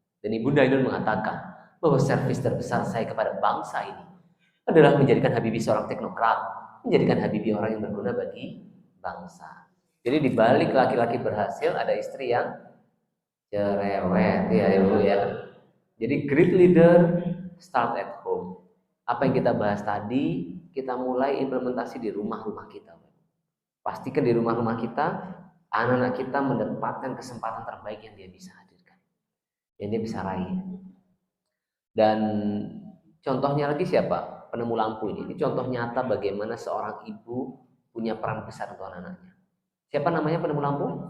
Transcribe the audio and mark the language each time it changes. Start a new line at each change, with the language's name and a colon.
Indonesian: Dan Ibunda Ainun mengatakan bahwa servis terbesar saya kepada bangsa ini adalah menjadikan Habibie seorang teknokrat, menjadikan Habibie orang yang berguna bagi bangsa. Jadi di balik laki-laki berhasil ada istri yang cerewet ya ibu ya. Jadi
English: great leader start at home.
Indonesian: Apa yang kita bahas tadi, kita mulai implementasi di rumah-rumah kita. Pastikan di rumah-rumah kita, anak-anak kita mendapatkan kesempatan terbaik yang dia bisa hadirkan, yang dia bisa raih. Dan contohnya lagi siapa? Penemu lampu ini. Ini contoh nyata bagaimana seorang ibu punya peran besar untuk anak-anaknya. Siapa namanya penemu lampu?